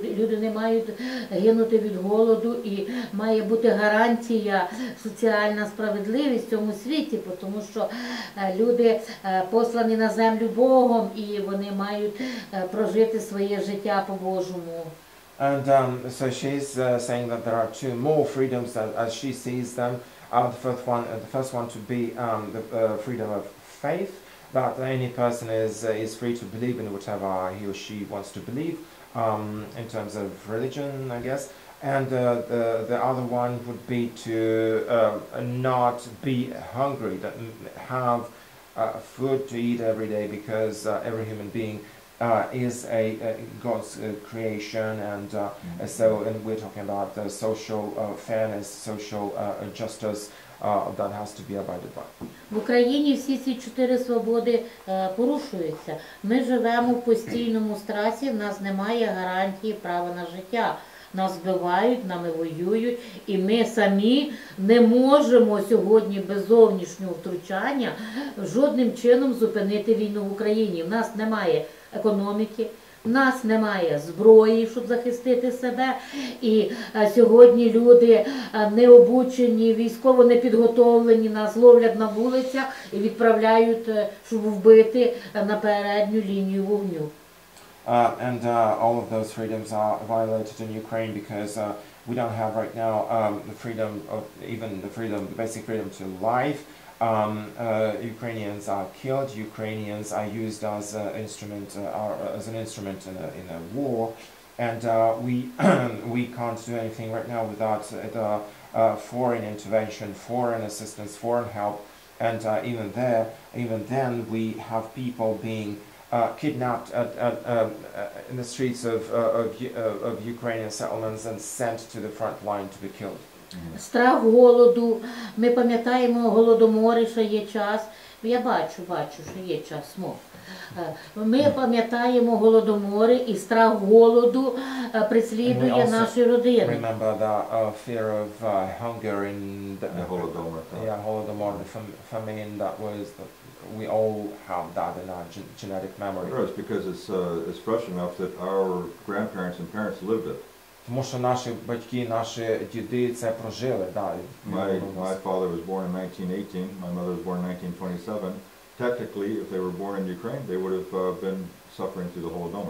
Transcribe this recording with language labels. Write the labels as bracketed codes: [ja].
[uk] Люди не мають гинути від голоду. І має бути гарантія, соціальна справедливість в цьому світі, тому що люди послані на землю Богом, і вони мають прожити своє життя по-божому. [en] And so she's saying that there are two more freedoms as she sees them. The first one to be the freedom of faith, that any person is free to believe in whatever he or she wants to believe, in terms of religion, I guess. And the other one would be to not be hungry, that have food to eat every day, because every human being is God's creation, and we're talking about the social fairness, social justice that has to be abided by. [uk] В Україні всі ці чотири свободи порушуються. Ми живемо в постійному стресі, в нас немає гарантії права на життя. Нас вбивають, нами воюють, і ми самі не можемо сьогодні без зовнішнього втручання жодним чином зупинити війну в Україні. В нас немає економіки, в нас немає зброї, щоб захистити себе. І сьогодні люди не обучені, військово не підготовлені, нас ловлять на вулицях і відправляють, щоб вбити на передню лінію вогню. [en] All of those freedoms are violated in Ukraine because we don't have right now the freedom of the basic freedom to life. Ukrainians are killed. Ukrainians are used as an instrument in a war, and we can't do anything right now without the foreign intervention, foreign assistance, foreign help, and even then we have people being kidnapped in the streets of Ukrainian settlements and sent to the front line to be killed. [uk] Страх голоду. Ми пам'ятаємо голодомори, що є час. Я бачу, що є час, Ми пам'ятаємо голодомори, і страх голоду преслідує наші родини. [en] Remember the fear of hunger in the Holodomor, the famine that was. We all have that in our genetic memory. It's because it's fresh enough that our grandparents and parents lived it. [uk] Тому що наші батьки, наші діди це прожили, да. [en] My father was born in 1918. My mother was born in 1927. Technically, if they were born in Ukraine, they would have been suffering through the Holodomor.